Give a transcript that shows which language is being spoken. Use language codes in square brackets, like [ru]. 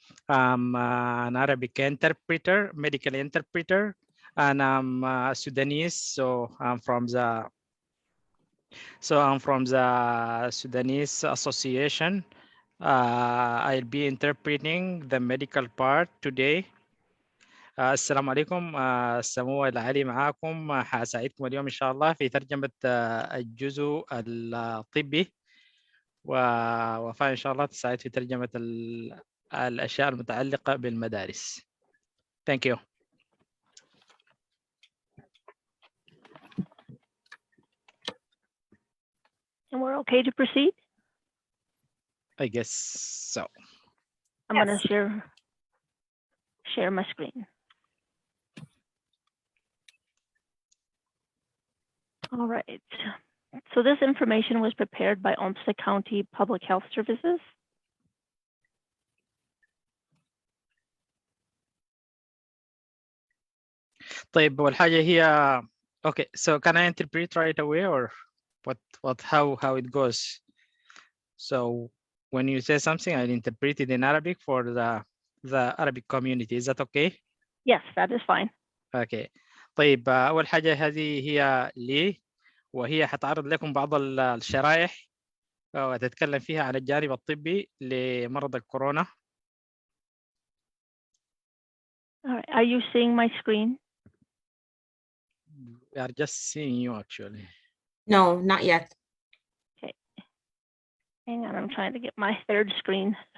[en] I'm an Arabic interpreter, medical interpreter, and I'm Sudanese. So I'm from the Sudanese Association. I'll be interpreting the medical part today. [ar] السلام عليكم. سمو علي معاكم. حاساعدكم اليوم إن شاء الله في ترجمة الجزء الطبي، ووفاء إن شاء الله تساعد في ترجمة الأشياء المتعلقة بالمدارس. [en] Thank you. And we're okay to proceed? I guess so. I'm going to share my screen. All right. So this information was prepared by Olmsted County Public Health Services. [ar] طيب والحاجة هي [en] okay, so can I interpret right away, or how it goes? So when you say something, I'll interpret it in Arabic for the the Arabic community. Is that okay? Yes, that is fine. Okay. [ar] طيب أول حاجة هذه هي لي، وهي حتعرض لكم بعض الشرائح وتتكلم فيها عن الجانب الطبي لمرض الكورونا. [en] All right. Are you seeing my screen? We are just seeing you actually. No, not yet. Hang on, I'm trying to get my third screen.